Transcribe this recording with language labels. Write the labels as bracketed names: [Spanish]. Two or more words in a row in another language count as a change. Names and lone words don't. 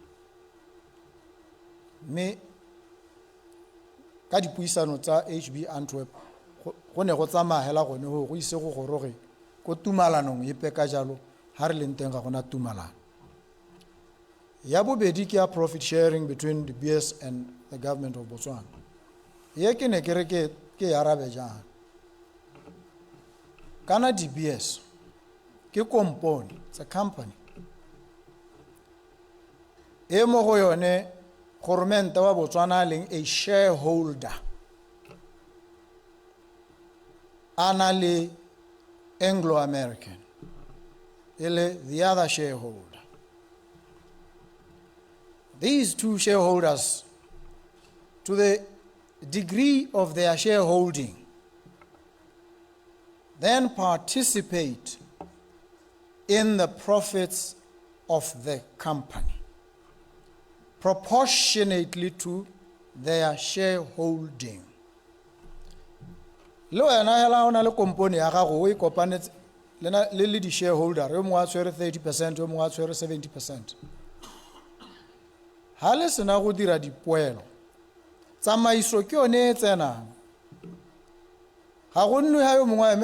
[Tswana] Mme ka dipuisano tsa HB Antwerp go ne go tsamagela gone go ise go goroge ko tumalanong e peka jalo ha re leng teng ga gona tumalano. Ya bobedi ke ya [English] profit sharing between the BS and the government of Botswana. [Tswana] Ye ke ne ke re ke arabe jang. Kana DBS ke company, [English] it's a company. [Tswana] E mo go yone government wa Botswana leng a shareholder. Anali Anglo-American. [English] The other shareholder. These two shareholders, to the degree of their shareholding, then participate in the profits of the company, proportionately to their shareholding. [Tswana] Lo ena hela ona le company ya gago o ikopanetse le di shareholder yo mo a tshwere 30% yo mo a tshwere 70%. Ha le sena go dira dipoelo tsamaiso ke yone e tsena ga go nne ha yo mongwe a eme